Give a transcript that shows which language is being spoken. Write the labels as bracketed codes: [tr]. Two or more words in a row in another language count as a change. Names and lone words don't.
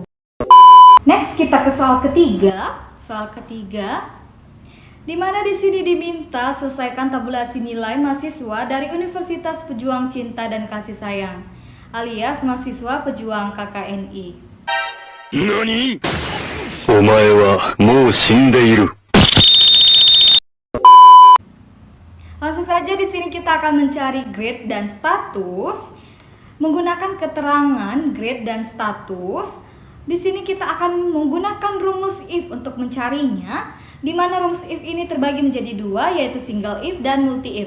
[id] Next, kita ke soal ketiga. Di mana di sini diminta selesaikan tabulasi nilai mahasiswa dari Universitas Pejuang Cinta dan Kasih Sayang, alias mahasiswa pejuang KKNI. [ja] 何？お前はもう死んでいる。 [id] Langsung saja di sini kita akan mencari grade dan status menggunakan keterangan grade dan status. Di sini kita akan menggunakan rumus if untuk mencarinya, di mana rumus if ini terbagi menjadi dua, yaitu [en] single if [id] dan [en] multi if.